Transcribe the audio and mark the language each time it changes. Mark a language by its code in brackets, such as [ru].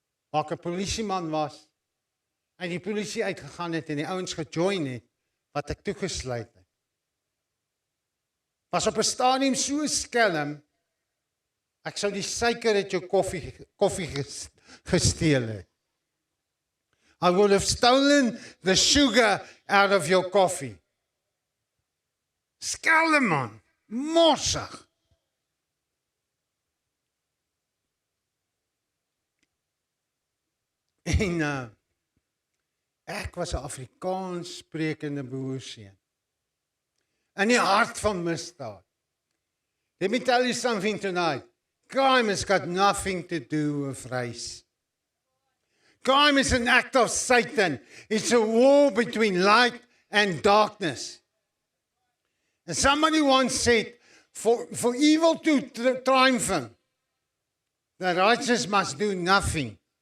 [af] Waar ek 'n polisieman was. En die polisie uitgegaan het en die ouens gejoin het wat ek toegesluit het. Was op 'n stadium so skelm, ek sou die suiker uit jou koffie gesteel het. [en] I would have stolen the sugar out of your coffee. [af] Skelm man, morsig. En ek was 'n Afrikaans sprekende boerseun. In die hart van misdaad. [en] Let me tell you something tonight. Crime has got nothing to do with race. Crime is an act of Satan. It's a war between light and darkness. And somebody once said, for evil to triumph, the righteous must do nothing.